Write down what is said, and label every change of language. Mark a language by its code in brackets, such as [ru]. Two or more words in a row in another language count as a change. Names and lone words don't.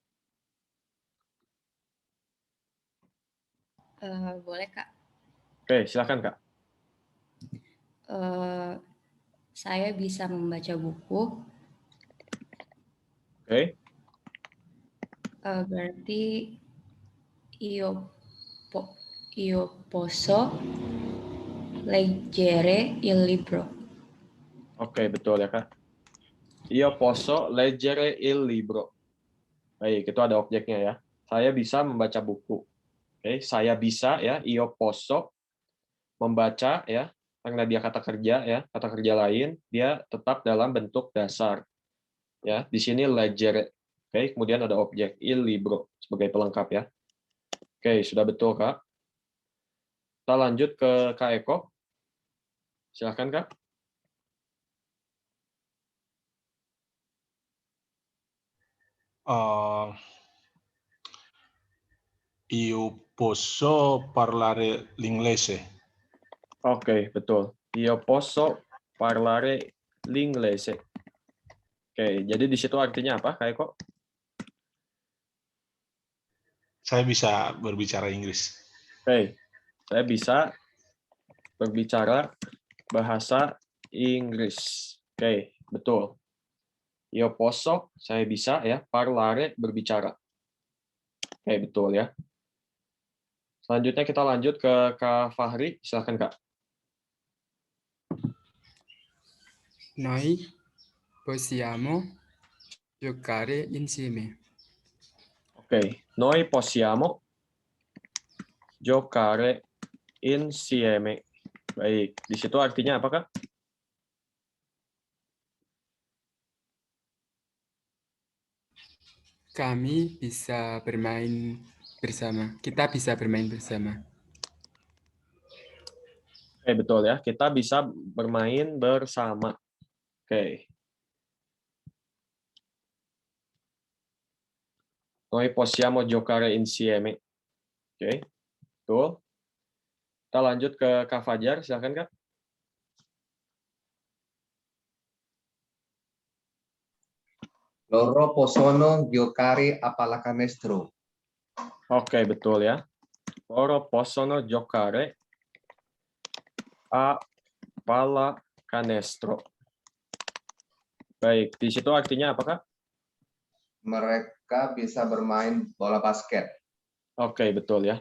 [id] Boleh, Kak. Oke, silakan, Kak. Saya bisa membaca buku. Oke. [it] Berarti io posso leggere il libro. [id] Oke, betul ya, Kak. [it] Io posso leggere il libro. [id] Baik, itu ada objeknya ya. Saya bisa membaca buku. Oke, saya bisa ya, [it] io posso [id] membaca ya, karena dia kata kerja ya, kata kerja lain, dia tetap dalam bentuk dasar. Ya, di sini leggere. Oke, kemudian ada objek [it] il libro [id] sebagai pelengkap ya. Oke, sudah betul, Kak. Kita lanjut ke Kak Eko. Silakan, Kak. [it] Io posso parlare l'inglese. [id] Oke, betul. [it] Io posso parlare l'inglese. [id] Oke, jadi di situ artinya apa, Kak Eko? Saya bisa berbicara Inggris. Oke, saya bisa berbicara bahasa Inggris. Oke, betul. [it] Io posso, [id] saya bisa ya, parlare, berbicara. Oke, betul ya. Selanjutnya kita lanjut ke Kak Fahri. Silakan, Kak. [it] Noi possiamo giocare insieme. Oke, noi possiamo giocare insieme. [id] Baik, di situ artinya apa, Kak? Kami bisa bermain bersama. Kita bisa bermain bersama. Oke, betul ya. Kita bisa bermain bersama. Oke. [it] Noi possiamo giocare insieme. [id] Oke, betul. Kita lanjut ke Kak Fajar. Silakan, Kak. [it] Loro possono giocare a pallacanestro. [id] Oke, betul ya. [it] Loro possono giocare a pallacanestro. [id] Baik, di situ artinya apa, Kak? Mereka bisa bermain bola basket. Oke, betul ya.